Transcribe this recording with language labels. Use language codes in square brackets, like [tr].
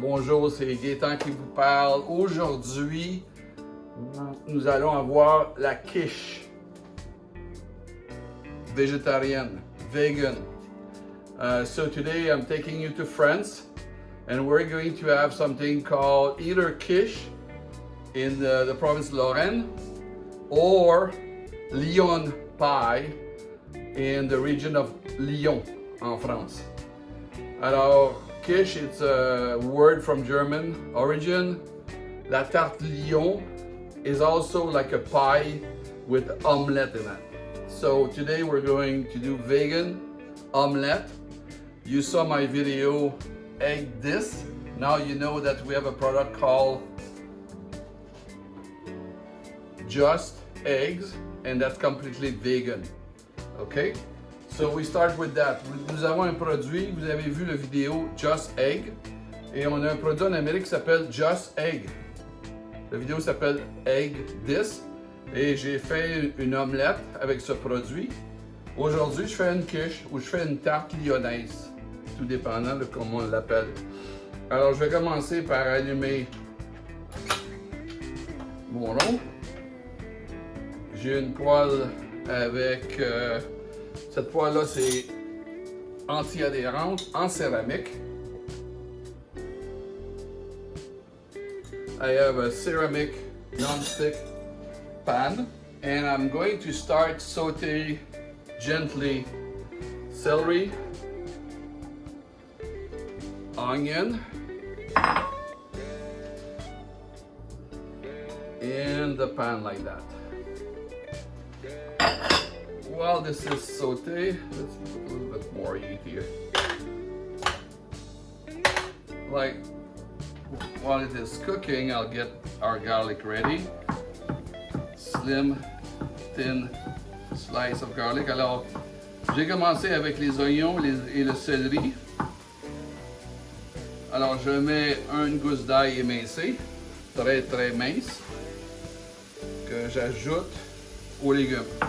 [fr] Bonjour, c'est Gaëtan qui vous parle. Aujourd'hui, nous allons avoir la quiche vegetarian, vegan. [en] So today I'm taking you to France and we're going to have something called either quiche in the province of Lorraine or Lyon pie in the region of Lyon en France. Alors, quiche, it's a word from German origin. La tarte Lyon is also like a pie with omelette in it. So today we're going to do vegan omelette. You saw my video, egg this. Now you know that we have a product called Just Eggs, and that's completely vegan. Okay? So we start with that. [fr] Nous avons un produit, vous avez vu la vidéo Just Egg, et on a un produit en Amérique qui s'appelle Just Egg. La vidéo s'appelle Egg This, et j'ai fait une omelette avec ce produit. Aujourd'hui, je fais une quiche ou je fais une tarte lyonnaise, tout dépendant de comment on l'appelle. Alors, je vais commencer par allumer mon rond. J'ai une poêle avec, cette poêle-là, c'est anti-adhérente en céramique. [en] I have a ceramic non-stick pan, and I'm going to start sauté gently celery, onion, in the pan like that. While this is sauté, let's put a little bit more heat here. Like, while it is cooking, I'll get our garlic ready. Slim, thin slice of garlic. [fr] Alors, j'ai commencé avec les oignons et le céleri. Alors, je mets une gousse d'ail émincée, très très mince, que j'ajoute aux légumes.